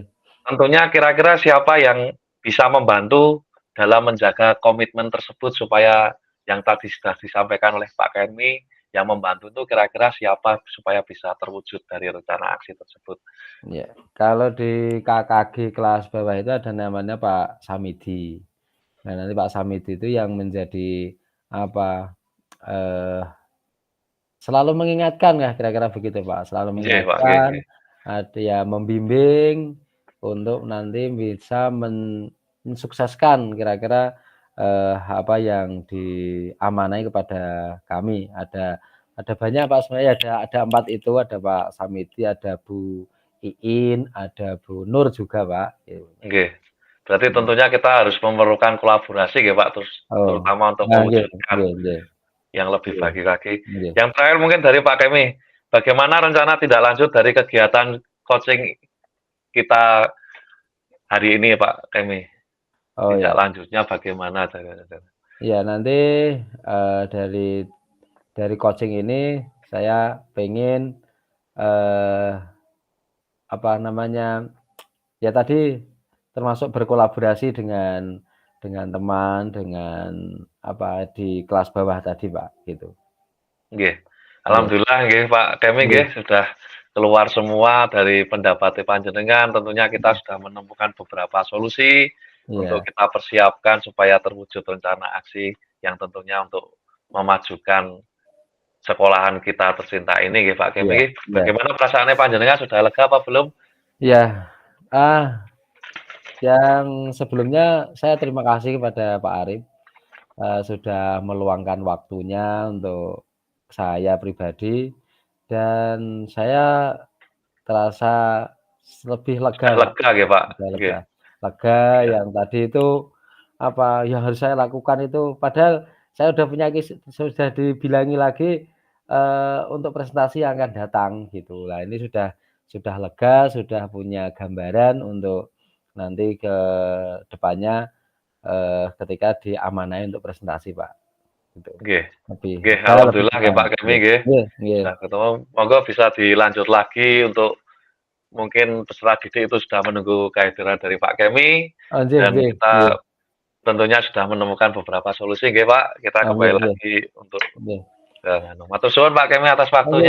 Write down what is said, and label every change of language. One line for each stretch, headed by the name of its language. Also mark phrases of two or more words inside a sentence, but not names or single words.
Indonesian: Tentunya kira-kira siapa yang bisa membantu dalam menjaga komitmen tersebut supaya yang tadi sudah disampaikan oleh Pak Kemi, yang membantu itu kira-kira siapa supaya bisa terwujud dari rencana aksi tersebut? Ya, kalau di KKG kelas bawah itu ada namanya Pak Samidi. Nah, nanti Pak Samidi itu yang menjadi apa, eee, selalu mengingatkan ya kira-kira begitu, Pak, selalu Nggih, Pak, nggih, mengingatkan, nggih. ada ya membimbing untuk nanti bisa mensukseskan kira-kira, apa yang diamanai kepada kami. Ada banyak, Pak, sebenarnya ada 4 itu, ada Pak Samidi, ada Bu Iin, ada Bu Nur juga, Pak, gitu. Nggih. Berarti tentunya kita harus memerlukan kolaborasi nggih, Pak, terus Oh, terutama untuk nah nggih mewujudkan
Javanese: nggih nggih
Indonesian: yang lebih nggih baik lagi. nggih. Yang terakhir mungkin dari Pak Kemi, bagaimana rencana tindak lanjut dari kegiatan coaching kita hari ini, Pak Kemi? Oh Tindak ya, lanjutnya bagaimana? iya nanti, dari coaching ini saya pengen, eee, apa namanya, ya tadi termasuk berkolaborasi dengan teman, dengan di kelas bawah tadi, Pak, gitu. Nggih. Nggih Alhamdulillah nggih Pak Kemi nggih nggih sudah keluar semua dari pendapat panjenengan, tentunya kita sudah menemukan beberapa solusi untuk iya kita persiapkan supaya terwujud rencana aksi yang tentunya untuk memajukan sekolahan kita tercinta ini nggih Pak Kemi iya nggih. iya Bagaimana perasaannya panjenengan sudah lega apa belum? iya, ah, yang sebelumnya saya terima kasih kepada Pak Arif, sudah meluangkan waktunya untuk saya pribadi dan saya terasa lebih lega, Sudah Pak, lega nggih Pak? sudah Nggih. lega. Lega Iya. yang tadi itu, yang harus saya lakukan itu padahal saya sudah dibilangi lagi, untuk presentasi yang akan datang gitu. Lah ini sudah lega, sudah punya gambaran untuk nanti ke depannya, ketika diamanai untuk presentasi, Pak, gitu. Nggih. Lebih Nggih, saya lebih alhamdulillah nggih Pak semangat, Kemi nggih nggih.
Javanese: nggih nggih.
Indonesian: Sudah ketemu, monggo bisa dilanjut lagi untuk mungkin peserta didik itu sudah menunggu kehadiran dari Pak Kemi Oh, nggih dan
Javanese: nggih nggih.
Indonesian: kita tentunya sudah menemukan beberapa solusi nggih Pak, kita Nggih kembali nggih lagi untuk nggih.
Javanese: Matur suwun
Indonesian: Pak Kemi atas Oh, nggih